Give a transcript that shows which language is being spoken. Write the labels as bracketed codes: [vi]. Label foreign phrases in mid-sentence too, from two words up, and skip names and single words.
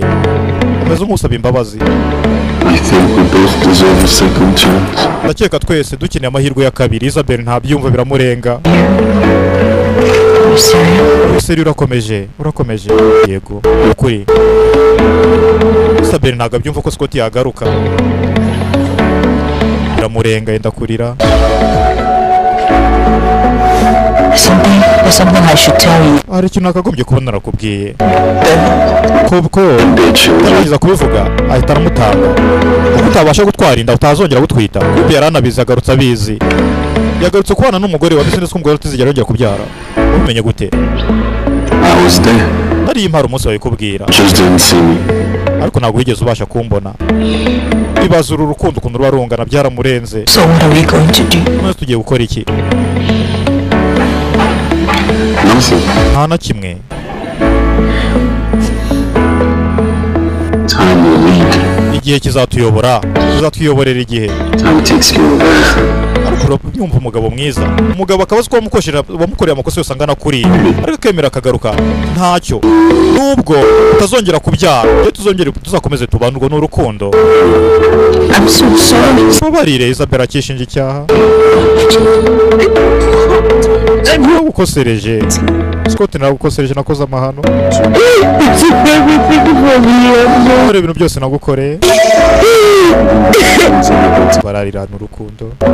[rw] umeze nk'usaba imbabazi. ndakeka twese dukeneye amahirwe ya kabiri. Isabel ntabyumva, biramurenga. seri urakomeje? yego. ukuri Isabel ntabwo abyumva ko Scott yagaruka. biramurenga, yenda kurira. [en] There's something I should tell you. [rw] hari ikintu nakagombye kuba narakubwiye. ko utarangiza kubivuga ahita aramutanga. kuko utabasha gutwara inda utazongera gutwita. kuko yari anabizi, agarutse abizi. yagarutse kubana n'umugore wa business ko umugore atazigera yongera kubyara. ubimenye gute? nari impara umunsi wabikubwira, ariko ntabwo wigeze ubasha kumbona. ibaza uru rukundo ukuntu ruba rungana, byaramurenze. [en] So what are we going to do? [rw] none tugiye gukora iki? nta na kimwe. igihe kizatuyobora, tuzatwiyoborera igihe. ariko nyumva umugabo mwiza, umugabo akaba azi ko wamukoreye amakosa yose angana kuri, ariko akemera akagaruka ntacyo. nubwo utazongera kubyara, iyo tuzakomeze tubane, urwo ni urukundo. [en] I'm so sorry. [rw] tubabarire. Isabel akishinja icyaha. nagukosereje Scott, nagukosereje, nakoze amahano. Nkora ibintu byose nagukoreye. bararirana urukundo.